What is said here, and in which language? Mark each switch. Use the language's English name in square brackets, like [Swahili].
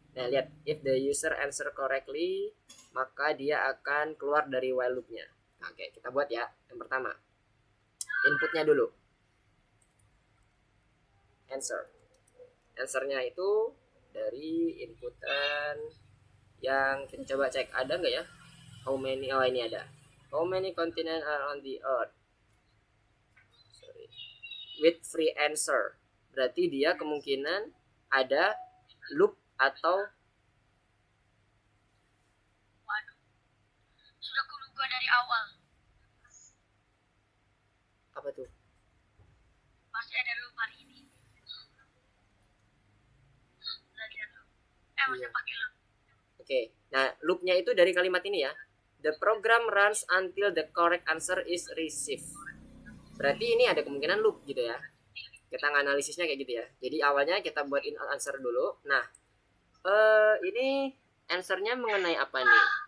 [Indonesian] Nah, lihat, [English] if the user answer correctly, [Indonesian] maka dia akan keluar dari while loop-nya. Nah, oke, kita buat ya. Yang pertama, inputnya dulu. Answer-nya itu dari inputan yang kita coba cek ada nggak ya? [English] How many? Oh, [Indonesian] ini ada. [English] How many continents are on the earth? Sorry. With free answer. [Indonesian] Berarti dia kemungkinan ada loop atau Sudah kuduga dari awal. apa tuh? Pasti ada loop hari ini. Masih pakai loop. Oke. Nah, loopnya itu dari kalimat ini ya. [English] The program runs until the correct answer is received. [Indonesian] Berarti ini ada kemungkinan loop gitu ya. Kita nganalisisnya kayak gitu ya. Jadi awalnya kita buat answer dulu. Nah, ini answernya mengenai apa nih?